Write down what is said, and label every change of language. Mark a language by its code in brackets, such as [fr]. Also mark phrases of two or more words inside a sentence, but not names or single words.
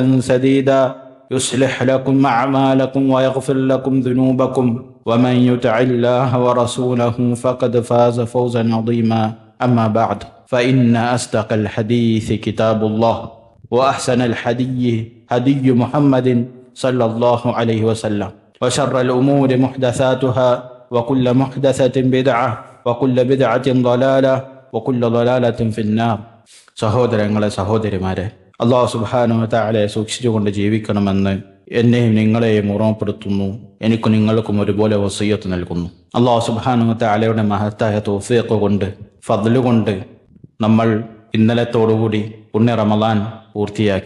[ar] سديدا يصلح لكم أعمالكم ويغفر لكم ذنوبكم ومن يطع الله ورسوله فقد فاز فوزا عظيما أما بعد فإن أصدق الحديث كتاب الله وأحسن الهدي هدي محمد صلى الله عليه وسلم وشر الأمور محدثاتها وكل محدثة بدعة وكل بدعة ضلالة وكل ضلالة في النار. [ml] സഹോദരങ്ങളെ സഹോദരിമാരെ, [ar] الله سبحانه و تعالى [ml] സൂക്ഷിച്ചുകൊണ്ട് ജീവിക്കണമെന്ന് എന്നെയും നിങ്ങളെയും ഓർമ്മപ്പെടുത്തുന്നു. എനിക്കും നിങ്ങൾക്കും ഒരുപോലെ വസിയ്യത്ത് നൽകുന്നു. [ar] الله سبحانه و تعالى [ml] മഹത്തായ തൗഫീഖ് കൊണ്ട്, ഫദ്ല് കൊണ്ട് നമ്മൾ ഇന്നലത്തോടുകൂടി പുണ്യ റമളാൻ പൂർത്തിയാക്കി.